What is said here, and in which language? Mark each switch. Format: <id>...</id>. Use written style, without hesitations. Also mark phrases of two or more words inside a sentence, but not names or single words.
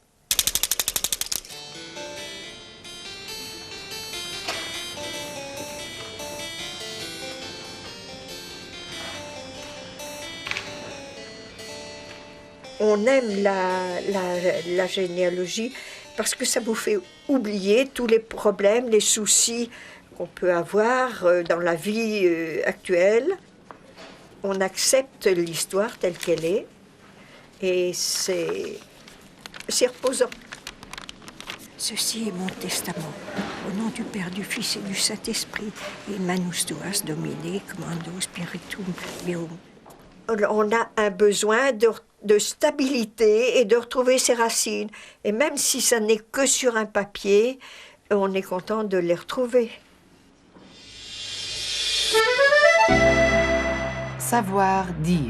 <fr>On aime la généalogie parce que ça vous fait oublier tous les problèmes, les soucis qu'on peut avoir dans la vie actuelle. On accepte l'histoire telle qu'elle est et c'est reposant. Ceci est mon testament. Au nom du Père, du Fils et du Saint-Esprit.</fr> <la>In manus tuas Domine, commando spiritum meum.</la> <fr>On a un besoin de stabilité et de retrouver ses racines. Et même si ça n'est que sur un papier, on est content de les retrouver. Savoir dire.</fr>